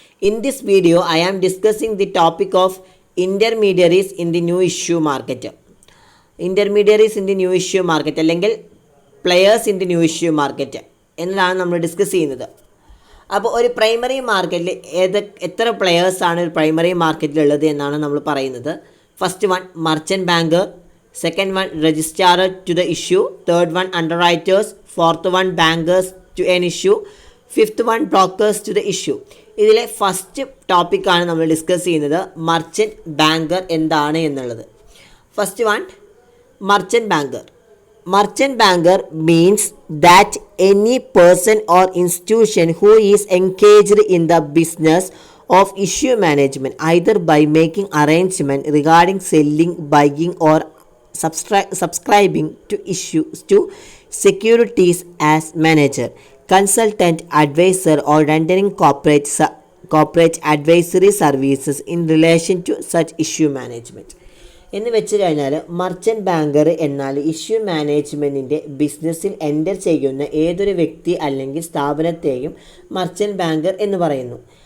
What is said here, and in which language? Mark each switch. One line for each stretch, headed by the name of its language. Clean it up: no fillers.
English: In this video, I am discussing the topic of intermediaries in the new issue market. Intermediaries in the new issue market
Malayalam: അല്ലെങ്കിൽ
English: players in the new issue market
Malayalam: എന്നതാണ് നമ്മൾ discuss ചെയ്യുന്നത്. അപ്പോൾ ഒരു primary മാർക്കറ്റിൽ എത്ര പ്ലെയേഴ്സാണ് ഒരു primary മാർക്കറ്റിലുള്ളത് എന്നാണ് നമ്മൾ പറയുന്നത്.
English: First one merchant banker, second one registrar to the issue, third one underwriters, fourth one bankers to an issue, fifth one brokers to the issue.
Malayalam: ഇതിലെ ഫസ്റ്റ് ടോപ്പിക്കാണ് നമ്മൾ ഡിസ്കസ് ചെയ്യുന്നത്, മർച്ചൻറ്റ് ബാങ്കർ എന്താണ് എന്നുള്ളത്.
English: First one merchant banker. Merchant banker means that any person or institution who is engaged in the business of issue management, either by making arrangement regarding selling, buying or subscribing to issues to securities as manager, consultant, advisor or rendering corporate advisory services in relation to such issue management.
Malayalam: എന്ന് വെച്ച് കഴിഞ്ഞാൽ merchant banker എന്നാൽ issue മാനേജ്മെൻറ്റിൻ്റെ ബിസിനസ്സിൽ enter ചെയ്യുന്ന ഏതൊരു വ്യക്തി അല്ലെങ്കിൽ സ്ഥാപനത്തെയും merchant banker എന്ന് പറയുന്നു.